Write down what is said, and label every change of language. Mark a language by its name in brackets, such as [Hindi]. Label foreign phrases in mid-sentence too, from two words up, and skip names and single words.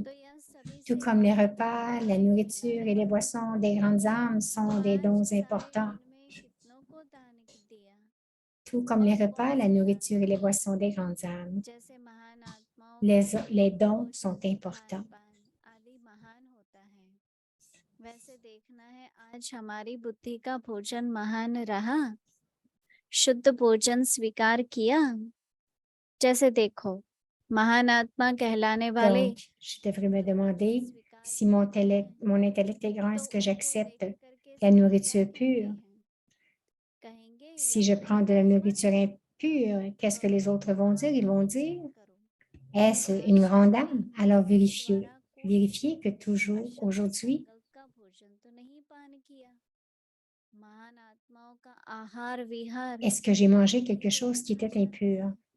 [French] Tout comme les repas, la nourriture et les boissons des grandes âmes sont des dons importants. Tout comme les repas, la nourriture et les boissons des grandes âmes, les dons sont importants. [Hindi] वैसे देखना है आज हमारी बुद्धि का भोजन महान रहा, शुद्ध भोजन स्वीकार किया। जैसे देखो, महान आत्मा कहलाने वाले। [French] Donc, je devrais me demander si mon intellect est grand, est-ce que j'accepte la nourriture pure? Si je prends de la nourriture impure, qu'est-ce que les autres vont dire? Ils vont dire, est-ce une grande âme? Alors vérifiez que toujours aujourd'hui, est-ce que j'ai mangé quelque chose qui était impur?